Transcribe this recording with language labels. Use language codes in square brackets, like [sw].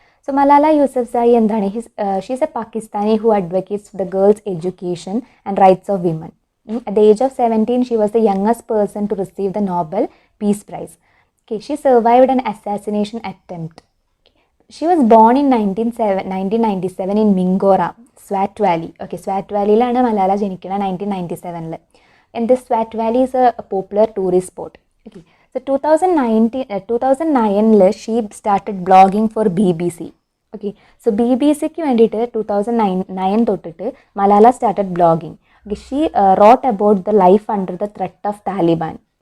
[en] So Malala Yousafzai [ml] എന്താണ്? [en] She is a Pakistani who advocates for the girls' education and rights of women. At the age of 17, she was the youngest person to receive the Nobel Peace Prize. Okay, she survived an assassination attempt. She was born in 1997 in Mingora, Swat Valley. [ml] Okay, Swat Valley-ലാണ് Malala ജനിക്കുന്നത് 1997. [en] And this Swat Valley is a popular tourist spot. Okay. So 2009 she started blogging for BBC. [ml] Okay, so BBCക്ക് വേണ്ടിയിട്ട് 2009 തൊട്ടിട്ട് Malala [en] started blogging. Okay, she wrote about the life under the threat of Taliban.